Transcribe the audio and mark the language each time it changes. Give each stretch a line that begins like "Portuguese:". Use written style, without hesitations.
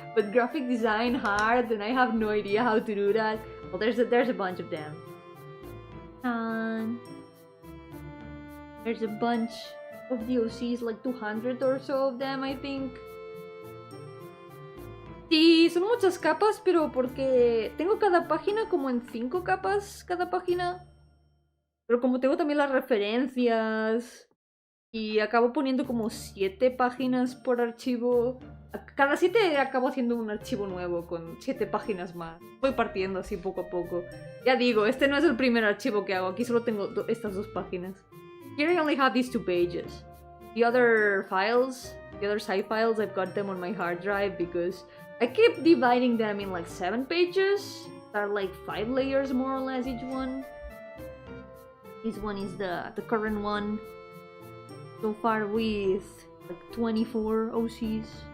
English: But graphic design hard, and I have no idea how to do that. Well, there's a bunch of them. And there's a bunch of DOCs, like 200 or so of them, I think.
Spanish: Sí, son muchas capas, pero porque tengo cada página como en 5 capas cada página. Pero como tengo también las referencias y acabo poniendo como 7 páginas por archivo. Cada 7 acabo haciendo un archivo nuevo con 7 páginas más. Voy partiendo así poco a poco. Ya digo, este no es el primer archivo que hago. Aquí solo tengo estas 2 páginas.
English: Here I only have these 2 pages. The other files, the other side files, I've got them on my hard drive because I keep dividing them in like 7 pages. There are like 5 layers more or less each one. This one is the current one. So far with like 24 OCs.